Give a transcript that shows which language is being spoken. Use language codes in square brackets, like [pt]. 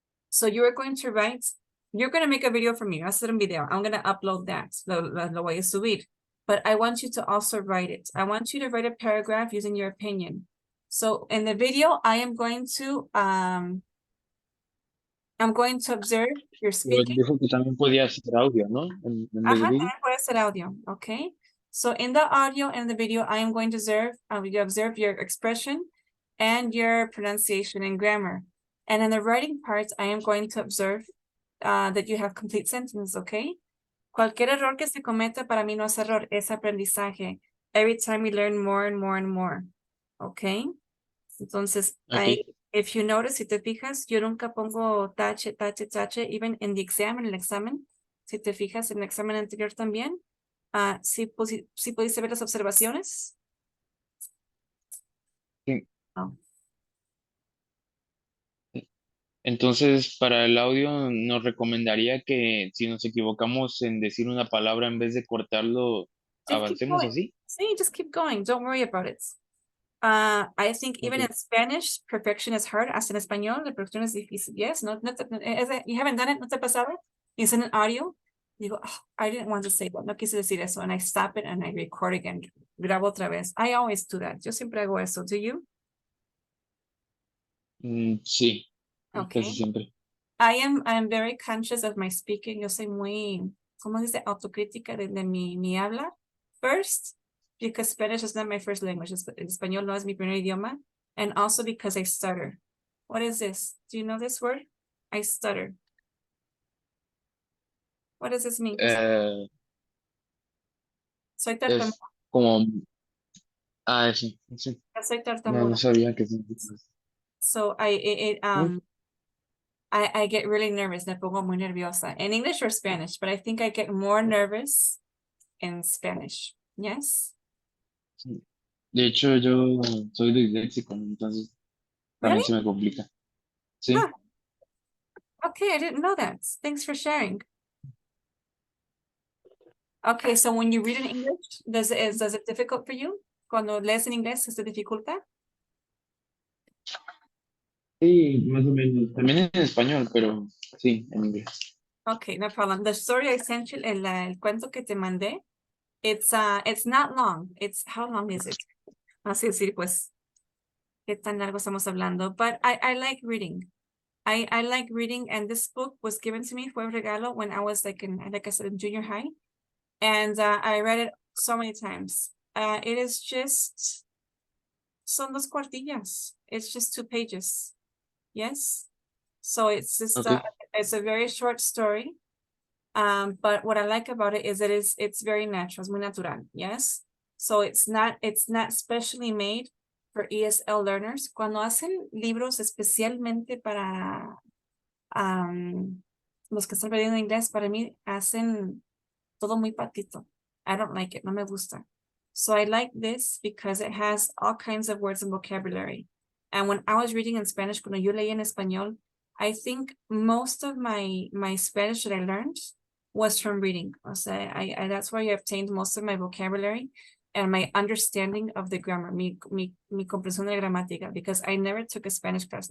[en] so you're going to write, you're going to make a video for me. [es] Hacer un video. [en] I'm going to upload that. [es] Lo voy a subir. [en] But I want you to also write it. I want you to write a paragraph using your opinion. So in the video, I am going to I'm going to observe your [es] Pero [en] speaking. [es] dijo que también podía hacer audio, ¿no? En vez de Ajá, vídeo. también puede ser audio, okay? [en] So in the audio and the video, I am going to observe your expression and your pronunciation and grammar. And in the writing part, I am going to observe that you have complete sentences, okay? [es] Cualquier error que se cometa para mí no es error, es aprendizaje. [en] Every time we learn more and more and more, okay? [es] Entonces, Ok. [en] if you notice, [es] si te fijas, yo nunca pongo tache, [en] even in the exam, [es] en el examen. Si te fijas en el examen anterior también, sí pudiste ver las observaciones. Sí. Oh. Entonces, para el audio, nos recomendaría que si nos equivocamos en decir una palabra, en vez de cortarlo, [en] Just keep [es] avancemos [en] going. [es] así. [en] Sí, just keep going. Don't worry about it. I think even Ok. in Spanish, perfection is hard. [es] Hasta en español, la perfección es difícil. [en] Yes, you haven't done it, [es] ¿no te pasaba? Y es en audio. [en] Digo, "Oh, I didn't want to say that. [es] No quise decir eso. [en] And I stop it and I record again. [es] Grabo otra vez. [en] I always do that. [es] Yo siempre hago eso. [en] Do you? [es] Sí, Okay. casi siempre. [en] I am very conscious of my speaking. [es] Yo soy muy, ¿cómo dice? Autocrítica de mi habla. [en] First, because Spanish is not my first language. [es] Español no es mi primer idioma. [en] And also because I stutter. What is this? Do you know this word? I stutter. What does this mean? [es] Soy tartamuda. Es como... Ah, sí, sí. Soy No tartamuda. sabía que significaba eso. [en] So I get really nervous. [es] Me pongo muy nerviosa. [en] In English or Spanish, but I think I get more nervous in Spanish. Yes? [es] Sí. De hecho, yo soy disléxico, entonces también [en] Really? [es] se me complica. Sí. [en] Huh. Okay, I didn't know that. Thanks for sharing. Okay, so when you read in English, does it difficult for you? [es] Cuando lees en inglés, ¿se te dificulta? Sí, más o menos. También en español, pero sí, en inglés. [en] Okay, no problem. The story I sent you, [es] el cuento que te mandé, [en] it's not long. How long is it? [es] Así decir, pues, qué tan largo estamos hablando. [en] But I like reading. I like reading, and this book was given to me, [es] fue un regalo [en] when I was like I said, in junior high. And I read it so many times. It is just, [es] son dos cuartillas. [en] It's just 2 pages. Yes. So it's just, Ok. it's a very short story. But what I like about it is that it's very natural, [es] es muy natural. [en] Yes. So it's not specially made for ESL learners. [es] Cuando hacen libros especialmente para los que están aprendiendo inglés, para mí hacen todo muy patito. [en] I don't like it, [es] no me gusta. [en] So I like this because it has all kinds of words and vocabulary. And when I was reading in Spanish, [es] cuando yo leí en español, [en] I think most of my Spanish that I learned was from reading. [es] O sea, [en] I that's where I obtained most of my vocabulary and my understanding of the grammar, [es] mi comprensión de la gramática, [en] because I never took a Spanish class.